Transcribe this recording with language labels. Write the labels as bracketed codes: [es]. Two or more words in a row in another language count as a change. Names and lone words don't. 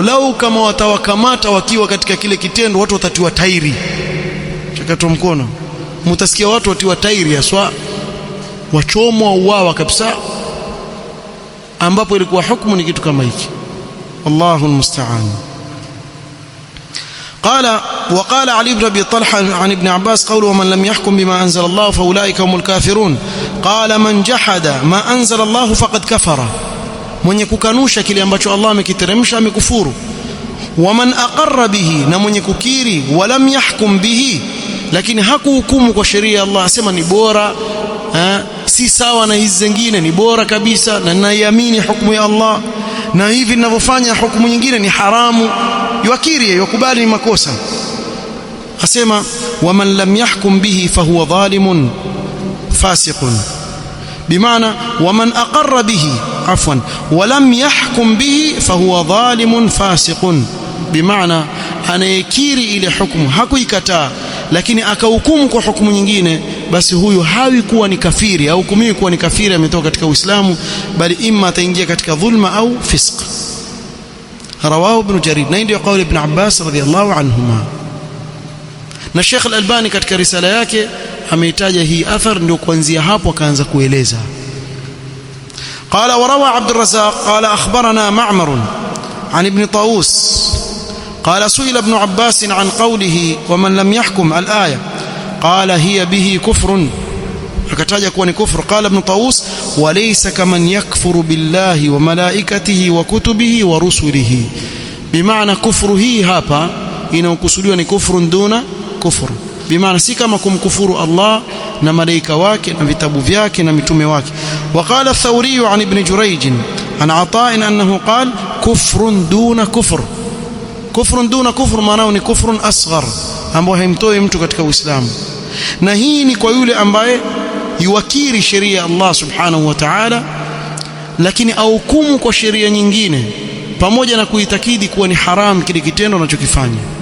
[sw] Lau kama watawakamata wakiwa katika kile kitendo, watu watatiwa tairi. Chakatwa mkono, mtasikia watu watiwa tairi aswa, wachomwa uwawa kabisa, ambapo ilikuwa hukumu ni kitu kama hiki. [ar] الله المستعان. وقال علي بن أبي طلحة عن ابن عباس قوله ومن لم يحكم بما أنزل الله فأولئك هم الكافرون قال من جحد ما أنزل الله فقد كفر [sw] mwenye kukanusha kile ambacho Allah amekiteremsha amekufuru. [ar] ومن أقر به, [sw] na mwenye kukiri [ar] ولم يحكم به, [sw] lakini hakuhukumu kwa sheria ya Allah, asema ni bora, si sawa na hizi zingine, ni bora kabisa na naiamini hukumu ya Allah, na hivi ninavyofanya hukumu nyingine ni haramu, yuakiri, yukubali ni makosa, asema [ar] ومن لم يحكم به فهو ظالم فاسق. بمعنى ومن أقر به عفوا ولم يحكم به فهو ظالم فاسق. [sw] بمعنى anayekiri ile hukumu hakuikataa, lakini akahukumu kwa hukumu nyingine, basi huyu hawi kuwa ni kafiri au hukumiwi kuwa ni kafiri, ametoka katika Uislamu, bali imma ataingia katika dhulma au fisq. Rawahu Ibn Jarir, na ndio kauli Ibn Abbas [ar] رضي الله عنهما. [sw] Na Sheikh Al-Albani katika risala yake ameitaja hii athar, ndio kuanzia hapo akaanza kueleza. [ar] قال وروى عبد الرزاق قال أخبرنا معمر عن ابن طاووس قال سئل ابن عباس عن قوله ومن لم يحكم الآية قال هي به كفر، [sw] akataja kuwa ni kufru. [ar] قال ابن طاووس وليس كمن يكفر بالله وملائكته وكتبه ورسله. بمعنى كفر [sw] hii hapa inayokusudiwa ni [ar] كفر دون كفر, [sw] bimaana si kama kumkufuru Allah na malaika wake na vitabu vyake na mitume wake. [ar] وقال الثوري عن ابن جريج عن عطاء أنه قال كفر دون كفر. كفر دون كفر [sw] maana ni [ar] كفر أصغر, [sw] ambao haimtoi mtu katika Uislamu, na hii ni kwa yule ambaye yuakiri sheria ya Allah [ar] سبحانه وتعالى, [sw] lakini ahukumu kwa sheria nyingine pamoja na kuitakidi kuwa ni haram kile kitendo anachokifanya.